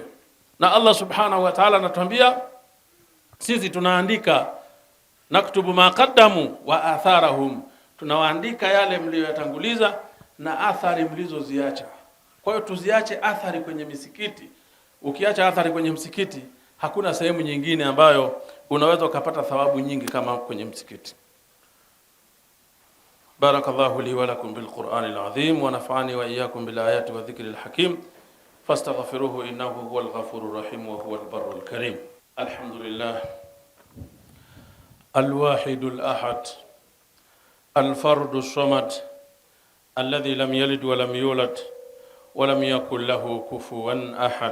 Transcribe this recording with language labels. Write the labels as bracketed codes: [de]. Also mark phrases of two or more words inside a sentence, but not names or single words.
[sw] Na Allah [ar] سبحانه وتعالى [sw] anatuambia sisi tunaandika [ar] نكتب ما قدموا وآثارهم, [sw] tunawaandika yale mlioyatanguliza na athari mlizoziacha. Kwa hiyo tuziache athari kwenye misikiti. Ukiacha athari kwenye msikiti, hakuna sehemu nyingine ambayo unaweza ukapata thawabu nyingi kama kwenye msikiti. [ar] بارك الله لي ولكم بالقرآن العظيم ونفعني وإياكم بالآيات والذكر الحكيم فاستغفروه إنه هو الغفور الرحيم وهو البر الكريم. الحمد لله الواحد الأحد الفرد الصمد الذي لم يلد ولم يولد ولم يكن له كفوا أحد.